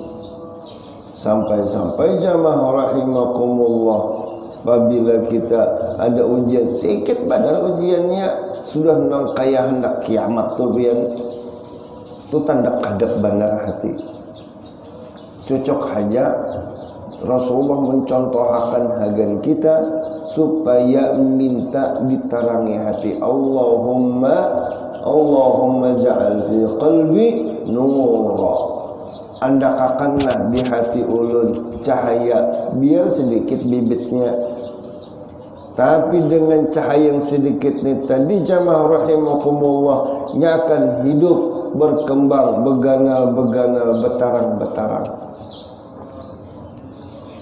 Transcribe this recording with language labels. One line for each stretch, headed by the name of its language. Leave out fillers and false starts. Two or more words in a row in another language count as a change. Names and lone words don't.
Indonesian: Sampai-sampai jamaah rahimakumullah, apabila kita ada ujian sikit, padahal ujiannya sudah nang kaya hendak kiamat tu bian.
Banjar: Itu tanda kadap bandar hati. Cocok haja Rasulullah mencontohkan hagan kita supaya minta ditarangi hati.
Arabic: اللهم اجعل في قلبي نورا.
Banjar: Andakakanlah di hati ulun cahaya, biar sedikit bibitnya.
Indonesian: Tapi dengan cahaya yang sedikit ini tadi jamaah rahimakumullah, nya akan hidup, berkembang, beganal-beganal, betarang-betarang.